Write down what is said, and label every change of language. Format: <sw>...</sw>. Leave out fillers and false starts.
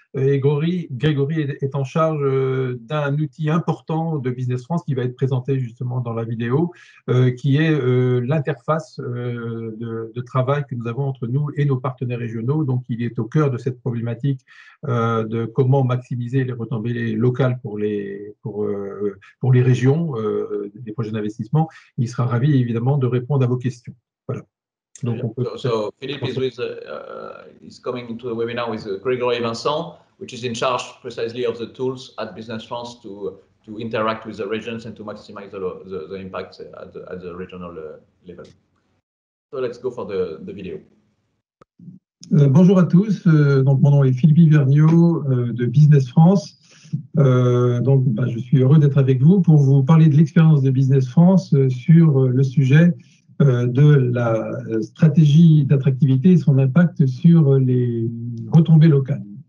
<fr>Et Grégory est en charge d'un outil important de Business France qui va être présenté justement dans la vidéo, qui est l'interface de travail que nous avons entre nous et nos partenaires régionaux. Donc, il est au cœur de cette problématique de comment maximiser les retombées locales pour les régions, des projets d'investissement. Il sera ravi évidemment de répondre à vos questions. Voilà.</fr> <en>Donc, so Philippe is coming into the webinar with Grégory Vincent, which is in charge precisely of the tools at Business France to interact with the regions and to maximize the impact at the regional level. So let's go for the video.</en> <fr>Bonjour à tous, donc mon nom est Philippe Vergniaud de Business France. Je suis heureux d'être avec vous pour vous parler de l'expérience de Business France sur le sujet de la stratégie d'attractivité et son impact sur les retombées locales.</fr>